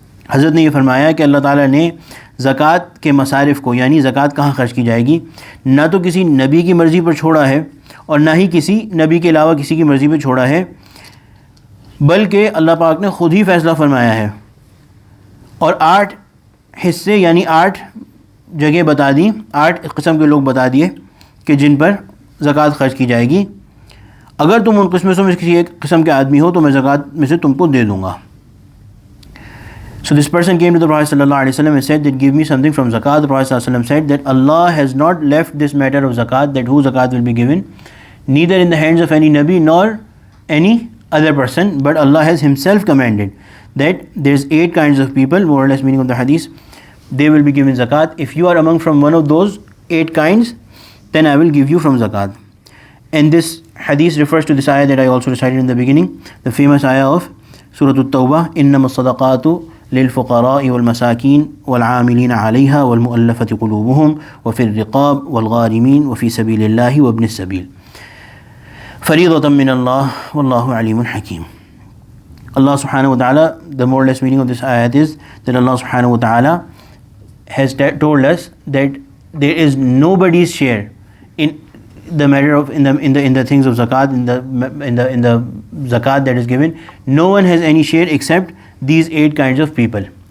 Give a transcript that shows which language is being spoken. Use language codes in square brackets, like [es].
[ur] حضرت نے یہ فرمایا کہ اللہ تعالیٰ نے زکوٰۃ کے مصارف کو, یعنی زکوٰۃ کہاں خرچ کی جائے گی, نہ تو کسی نبی کی مرضی پر چھوڑا ہے اور نہ ہی کسی نبی کے علاوہ کسی کی مرضی پر چھوڑا ہے, بلکہ اللہ پاک نے خود ہی فیصلہ فرمایا ہے اور 8 حصے یعنی 8 جگہ بتا دی, 8 قسم کے لوگ بتا دیے کہ جن پر زکوٰۃ خرچ کی جائے گی. اگر تم ان قسموں میں کسی ایک قسم کے آدمی ہو تو میں زکوٰۃ میں سے تم کو دے دوں گا. [en] So this person came to the Prophet sallallahu alaihi wasallam and said that give me something from zakat. The Prophet sallallahu alaihi wasallam said that Allah has not left this matter of zakat, that who zakat will be given, neither in the hands of any nabi nor any other person, but Allah has himself commanded that there's 8 kinds of people, more or less meaning of the hadith, they will be given zakat. If you are among from one of those 8 kinds, then I will give you from zakat. And this hadith refers to this ayah that I also recited in the beginning, the famous ayah of Surah At-Tawbah, [ar] إِنَّمَا الصَّدَقَاتُ للفقراء والمساكين والعاملين عليها والمؤلفة قلوبهم وفي الرقاب والغارمين وفي سبيل الله وابن السبيل فريضة من الله والله عليم حكيم. [en] Allah subhanahu wa ta'ala, the more or less meaning of this ayat is that Allah subhanahu wa ta'ala has told us that there is nobody's share in the matter of in the things of zakat, in the zakat that is given. No one has any share except these 8 kinds of people.